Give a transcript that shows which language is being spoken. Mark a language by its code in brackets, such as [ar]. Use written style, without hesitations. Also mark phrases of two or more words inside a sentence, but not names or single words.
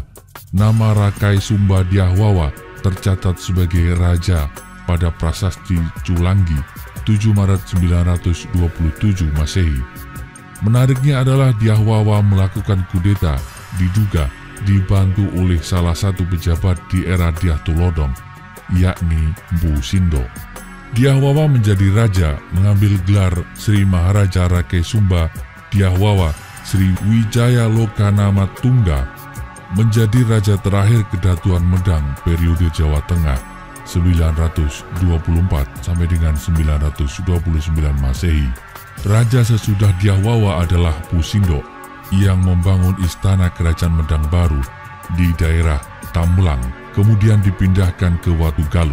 [id] Nama Rakai Sumba Dyah Wawa tercatat sebagai raja pada Prasasti Culanggi 7 Maret 927 Masehi. Menariknya adalah Dyah Wawa melakukan kudeta diduga dibantu oleh salah satu pejabat di era Dyah Tulodong, yakni Mpu Sindok. Dyah Wawa menjadi raja mengambil gelar Sri Maharaja Rakai Sumba Dyah Wawa Sri Wijaya Lokanama Tungga, menjadi raja terakhir Kedatuan Medang periode Jawa Tengah 924 sampai dengan 929 Masehi. Raja sesudah Dyah Wawa adalah Mpu Sindok yang membangun istana kerajaan Medang baru di daerah Tamlang, kemudian dipindahkan ke Watugaluh.